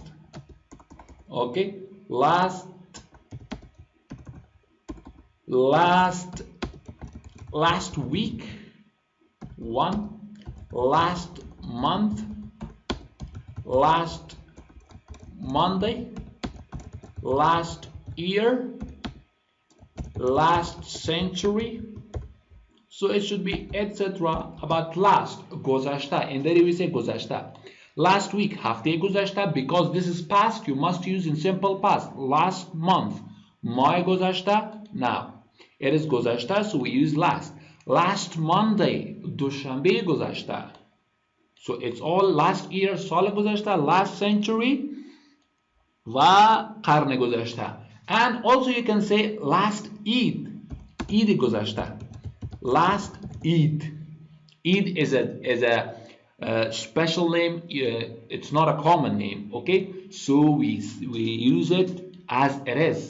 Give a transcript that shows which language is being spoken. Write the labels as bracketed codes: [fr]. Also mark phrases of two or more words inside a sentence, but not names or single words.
[en] Okay, last week, one, last month, last Monday, last year, last century. So it should be etc. about last. گذشته. In there we say گذشته. Last week, [fa] هفته گذشته. [en] Because this is past, you must use in simple past. Last month, [fa] ماه گذشته. [en] Now it is گذشته, so we use last. Last Monday, [fa] دوشنبه گذشته. [en] So it's all last year, [fa] سال گذشته, [en] last century [fa] و قرن گذشته. [en] And also you can say last Eid, Eid گذشته. Last Eid. Eid is a special name. It's not a common name. Okay, so we use it as it is.